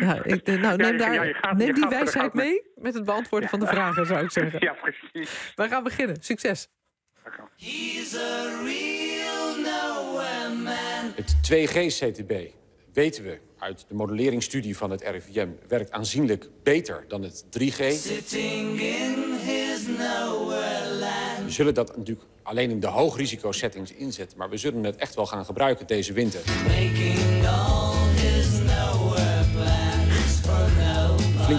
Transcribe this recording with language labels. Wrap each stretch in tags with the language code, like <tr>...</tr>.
<nl>Neem die wijsheid mee met het beantwoorden van de vragen, zou ik zeggen. Ja, precies. We gaan beginnen. Succes.</nl> <en>He's a real nowhere man.</en> <nl>Het 2G-CTB, weten we uit de modelleringstudie van het RIVM, werkt aanzienlijk beter dan het 3G.</nl> <en>Sitting in his nowhere land.</en> <nl>We zullen dat natuurlijk alleen in de hoogrisico-settings inzetten. Maar we zullen het echt wel gaan gebruiken deze winter.</nl> <en>Making all his plans for nobody.</en>